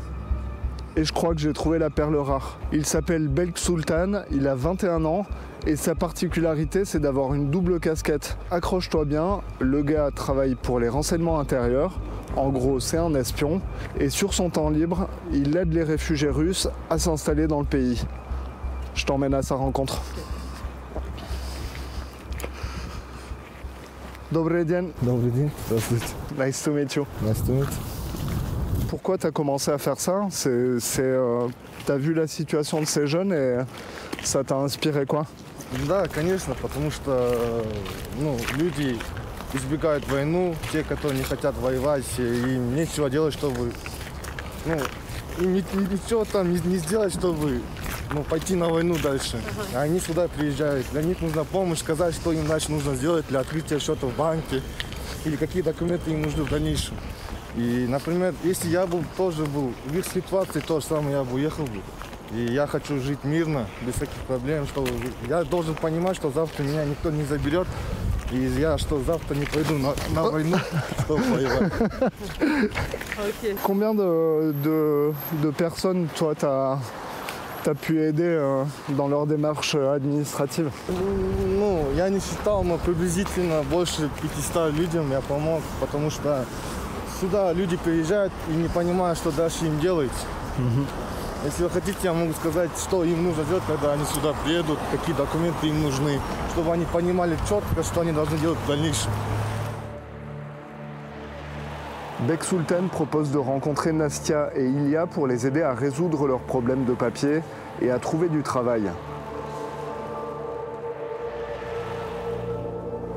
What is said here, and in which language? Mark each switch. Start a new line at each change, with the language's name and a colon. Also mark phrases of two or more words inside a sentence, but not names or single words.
French: Et je crois que j'ai trouvé la perle rare. Il s'appelle Belk Sultan, il a 21 ans et sa particularité c'est d'avoir une double casquette. Accroche-toi bien, le gars travaille pour les renseignements intérieurs, en gros c'est un espion, et sur son temps libre, il aide les réfugiés russes à s'installer dans le pays. Je t'emmène à sa rencontre.
Russian: Добрый день. Добрый день, здравствуйте.
English: Nice to meet you. Nice to meet you.
French: Pourquoi tu as commencé à faire ça? Tu as vu la situation de ces jeunes et ça t'a inspiré quoi?
Russian: Да, конечно, потому что люди избегают войну, те, которые не хотят воевать, им нечего делать, чтобы им ничего там не сделать, чтобы пойти на войну дальше. А они сюда приезжают, для них нужна помощь, сказать, что им дальше нужно сделать для открытия счета в банке или какие документы им нужны в дальнейшем. И, например, если я тоже был в их ситуации, то же самое я бы уехал бы. И я хочу жить мирно, без всяких проблем. Я должен понимать, что завтра меня никто не заберет. И я завтра не пойду на войну, чтобы воевать. Combien de personnes, toi, t'as pu aider dans leur démarche administrative? Я не считал, но приблизительно больше 500 людям я помог, потому что сюда люди приезжают и не понимают, что дальше им делать. Если вы хотите, я могу сказать, что им нужно делать, когда они сюда приедут, какие документы им нужны, чтобы они понимали четко, что они должны делать в дальнейшем.
French: Belk Sultan propose de rencontrer Nastia et Ilya pour les aider à résoudre leurs problèmes de papier et à trouver du travail.